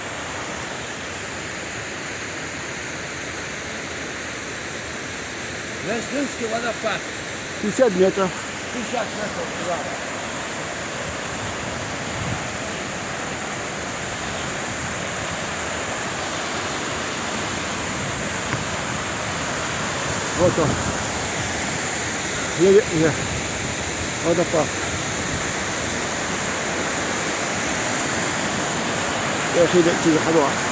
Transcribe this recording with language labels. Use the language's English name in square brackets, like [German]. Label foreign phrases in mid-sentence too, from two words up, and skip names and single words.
[Arabic] ليش نمشي ولا فات [Russian] 50 метров. [Arabic] 50 متر قرابة [Russian] Вот он. Водопад. [Arabic] يا أخي تيجي حلوة.